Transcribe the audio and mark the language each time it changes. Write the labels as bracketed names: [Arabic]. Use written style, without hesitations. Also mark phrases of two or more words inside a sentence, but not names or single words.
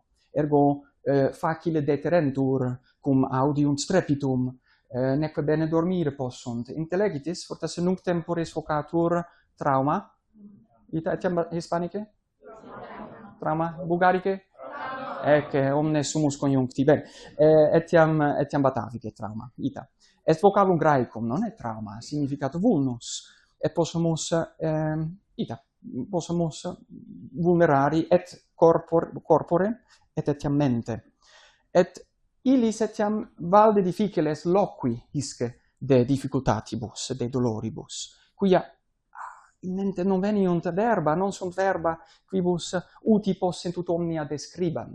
[Latin] Ergo facile deterentur cum audium strepitum, neque bene dormire possunt. Intellegitis, fortasse nunc temporis vocatur trauma. Ita etiam hispanice? Trauma? Bulgarice? Ecce, omnes sumus conjuncti. Bene, etiam batavice trauma. Ita. est vocabulum graecum, non è trauma, significat vulnus, et possumus, possumus vulnerari et corpore et etiam mente. Et illis etiam valde difficiles loqui hisce de difficultatibus, de doloribus, quia in mente non veniunt verba, non sunt verba quibus uti possent ut omnia describant.